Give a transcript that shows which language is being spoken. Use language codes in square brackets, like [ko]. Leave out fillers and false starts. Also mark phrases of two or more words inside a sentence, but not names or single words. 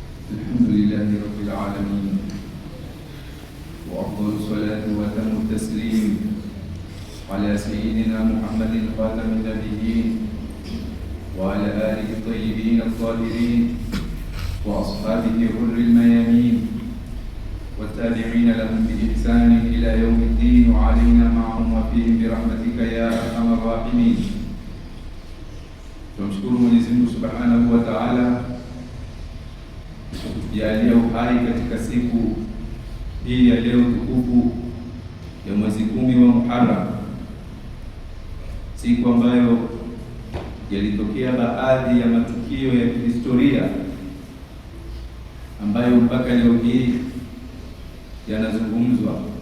[ar] الحمد لله رب العالمين، وأفضل الصلاة وأتم التسليم على سيدنا محمد خاتم النبيين وعلى آله الطيبين الطاهرين وأصحابه غر الميامين والتابعين لهم بإحسان إلى يوم الدين، وعلينا معهم وفيهم برحمتك يا أرحم الراحمين. [sw] Tunamshukuru Mwenyezi Mungu [ar] سبحانه وتعالى [sw] kutujalia uhai katika siku hii ya leo tukufu ya mwezi 10 wa Muharram, siku ambayo yalitokea baadhi ya matukio ya kihistoria ambayo mpaka leo hii yanazungumzwa.